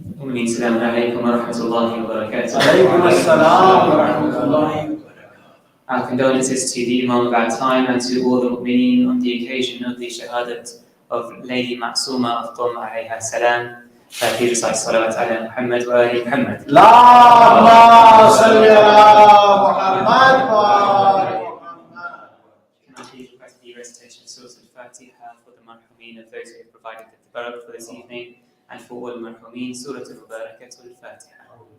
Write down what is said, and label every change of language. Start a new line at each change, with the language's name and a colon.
Arabic: السلام عليكم ورحمة الله وبركاته. عليكم السلام ورحمة الله.
English: Our condolences to the Imam of our time and to all the mu'mineen on the occasion of the Shahadat of Lady Masuma of Qom alayha salam. Please recite salawat ala Muhammad wa ali Muhammad.
Arabic: اللهم صل على محمد وآل محمد.
English: Can I please request the recitation of Surah Al-Fatiha for the marhumin of those who have provided the Tabarruk for this evening, and for all marhumin, Surah Al-Fatiha.